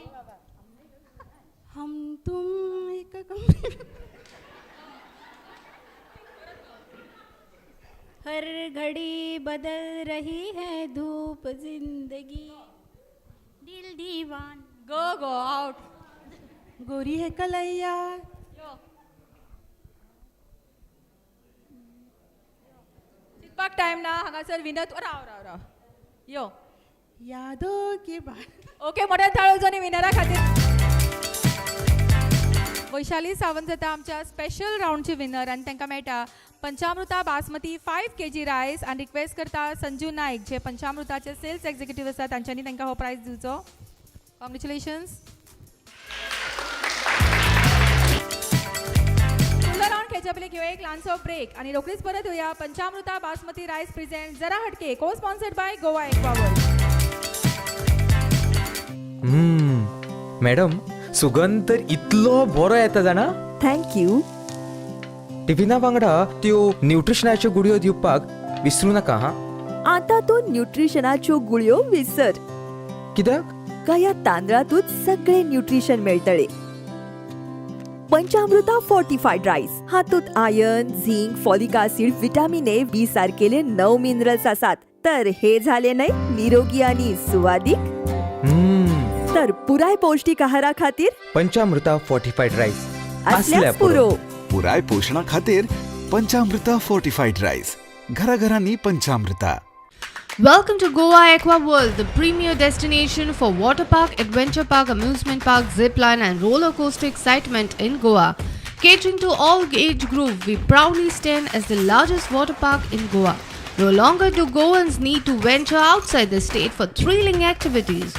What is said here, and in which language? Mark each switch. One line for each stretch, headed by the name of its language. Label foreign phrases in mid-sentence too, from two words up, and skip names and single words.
Hindi: हम तुम एक कमरे. हर घड़ी बदल रही है धूप जिंदगी. दिल दीवान.
English: go go out.
Hindi: गोरी है कलैया.
Konkani: चिंतपाक टायम ना, हांगासर विनर. राव राव राव. यो.
Hindi: यादों की बात.
Konkani: ओके, मोठ्या ताळूजोनी विनरा खातीर. वैशाली सावंत जाता आमच्या स्पेशल राऊंडची विनर आणि तांकां मेळटा पंचामृता बासमती 5 kg रायस. आणि रिक्वेस्ट करता संजू नाईक जे पंचामृताचे सेल्स एक्झिक्युटिव्ह आसा तांच्यांनी तांकां हो प्रायज दिवचो. कॉंग्रॅच्युलेशन्स. फुडलो राऊंड खेळच्या पयलीं घेवया एक ल्हानसो ब्रेक आणि रोखडीच परत येवया. पंचामृता बासमती
English: rice present
Konkani: जरा हटके,
English: co sponsored by
Konkani: गोवा एक्वावर्ल्ड. मॅडम, सुगंध तर इतलो बरो येता जाणा. थँक्यू. टिफिना वांगडा त्यो न्यूट्रिशनाच्यो गुडयो दिवपाक विसरू नका हा. आता तो न्यूट्रिशनाच्यो गुळयो विसर. कित्याक? का या तांदळातूच सगळे न्यूट्रिशन मेळटले. पंचामृता फोर्टिफाईड राईस हातूंत आयर्न, झिंक,
English: folic acid, vitamin A, B
Konkani: सारकेले 9 मिनरल्स आसात. तर हे झाले नाही निरोगी आणि सुवादिक. तर पुराय पौष्टिक आहारा खातीर पंचामृता फोर्टिफाईड राईस असल्यास पुरो. पुराय पोषणा खातीर पंचामृता फोर्टिफाईड राईस. घराघरांनी पंचामृता.
English: Welcome to Goa Aqua World, the premier destination for water park, adventure park, amusement park, zip line and roller coaster excitement in Goa. Catering to all age group, we proudly stand as the largest water park in Goa. No longer do Goans need to venture outside the state for thrilling activities.